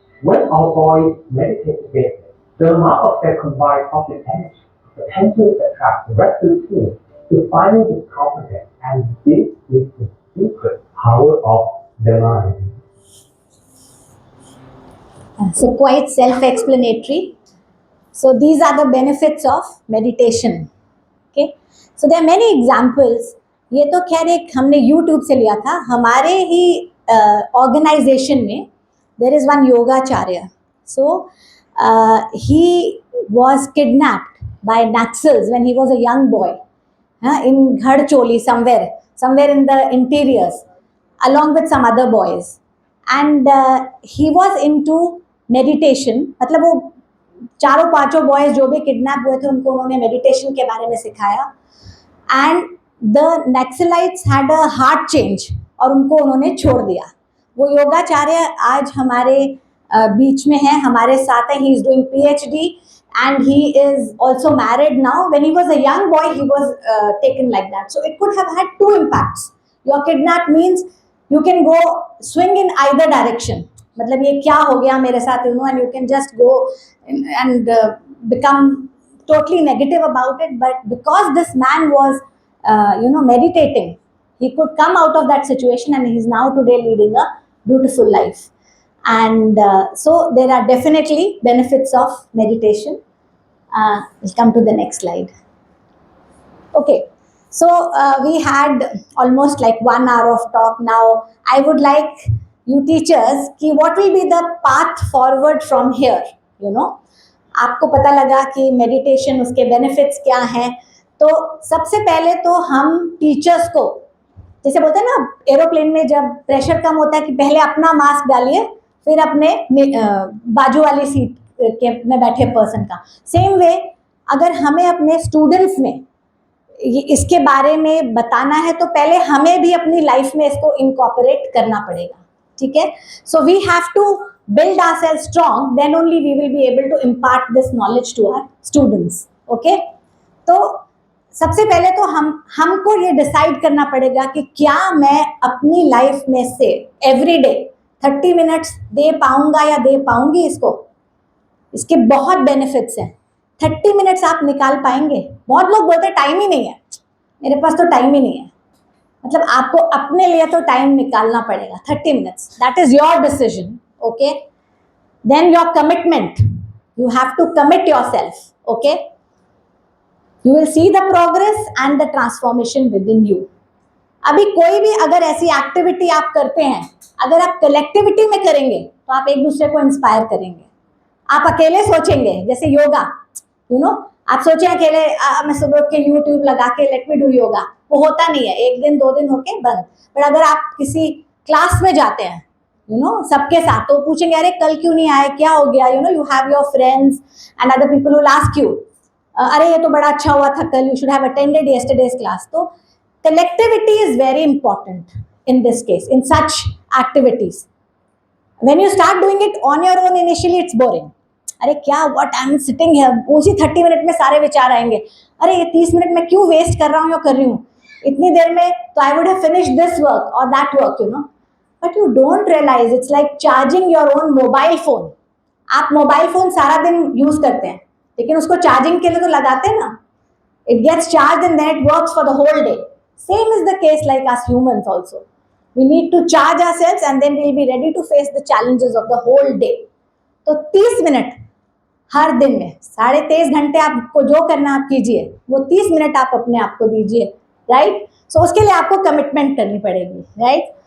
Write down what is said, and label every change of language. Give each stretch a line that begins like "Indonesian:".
English: When our bodies meditate together, the amount of their combined positive energy potentially attracts the rest of the team to finally discover them, and this is the secret power of the mind. So, quite self explanatory. So, these are the benefits of meditation. Okay. So, there are many examples.
Hindi: ये तो खैर एक हमने YouTube से लिया था हमारे ही organisation में
English: there is one yogacharya. So he was kidnapped by Naxals when he was a young boy in Ghadcholi somewhere in the interiors, along with some other boys. And he was into meditation.
Hindi: मतलब वो चारों पांचों boys जो भी kidnap हुए थे उनको उन्होंने मेडिटेशन के बारे में सिखाया.
English: and the Naxalites had a heart change
Hindi: और उनको उन्होंने छोड़ दिया. वो योगाचार्य आज हमारे बीच में है, हमारे साथ है.
English: He is doing PhD and he is also married now. When he was a young boy he was taken like that, so it could have had two impacts. Your kidnap means you can go swing in either direction.
Hindi: मतलब ये क्या हो गया मेरे साथ,
English: and you can just go and become totally negative about it. But because this man was meditating, he could come out of that situation, and he is now today leading a beautiful life. And so there are definitely benefits of meditation. We'll come to the next slide. Okay, so we had almost like 1 hour of talk. Now I would like you teachers कि what will be the path forward from here.
Hindi: आपको पता लगा कि meditation उसके benefits क्या हैं. तो सबसे पहले तो हम टीचर्स को, जैसे बोलते हैं ना एरोप्लेन में जब प्रेशर कम होता है कि पहले अपना मास्क डालिए फिर अपने बाजू वाली सीट के में बैठे पर्सन का. सेम वे अगर हमें अपने स्टूडेंट्स में इसके बारे में बताना है तो पहले हमें भी अपनी लाइफ में इसको इनकॉर्पोरेट करना पड़ेगा. ठीक है.
English: So we have to build ourselves strong, then only we will be able to impart this knowledge to our students. Okay.
Hindi: तो सबसे पहले तो हमको ये डिसाइड करना पड़ेगा कि क्या मैं अपनी लाइफ में से एवरी डे 30 मिनट्स दे पाऊंगा या दे पाऊंगी इसको. इसके बहुत बेनिफिट्स हैं. 30 मिनट्स आप निकाल पाएंगे. बहुत लोग बोलते हैं टाइम ही नहीं है, मेरे पास तो टाइम ही नहीं है. मतलब आपको अपने लिए तो टाइम निकालना पड़ेगा.
English: 30 minutes, that is your decision. Okay, then your commitment, you have to commit yourself. Okay, you will see the progress and the transformation within you.
Hindi: अभी कोई भी अगर ऐसी एक्टिविटी आप करते हैं, अगर आप कलेक्टिविटी में करेंगे तो आप एक दूसरे को इंस्पायर करेंगे. आप अकेले सोचेंगे जैसे योगा, आप सोचें अकेले मैं सुबह उठ के YouTube लगा के
English: let me do yoga,
Hindi: वो होता नहीं है. 1 दिन 2 दिन होके बंद. पर अगर आप किसी क्लास में जाते हैं सबके साथ। तो पूछेंगे अरे कल क्यों नहीं आए, क्या हो गया,
English: you have your friends and other people will ask you
Hindi: अरे ये तो बड़ा अच्छा हुआ था कल,
English: You should have attended yesterday's class. तो collectivity is very important in this case, in such activities. When you start doing it on your own, initially it's boring.
Hindi: अरे क्या,
English: what I'm sitting here,
Hindi: उसी 30 minute में सारे विचार आएंगे, अरे ये 30 मिनट में क्यों वेस्ट कर रहा हूँ या कर रही हूँ इतनी देर में, तो
English: I would have finished this work or that work, But you don't realize it's like charging your own mobile phone.
Hindi: आप मोबाइल फोन सारा दिन यूज करते हैं, लेकिन उसको चार्जिंग के लिए तो लगाते हैं ना.
English: It gets charged and then it works for the whole day. Same is the case like us humans also. We need to charge ourselves and then we'll be ready to face the challenges of the whole day.
Hindi: तो 30 minute हर दिन में, 23.5 घंटे आपको जो करना आप कीजिए, वो 30 मिनट आप अपने आप को दीजिए, राइट. सो उसके लिए आपको कमिटमेंट करनी पड़ेगी, राइट.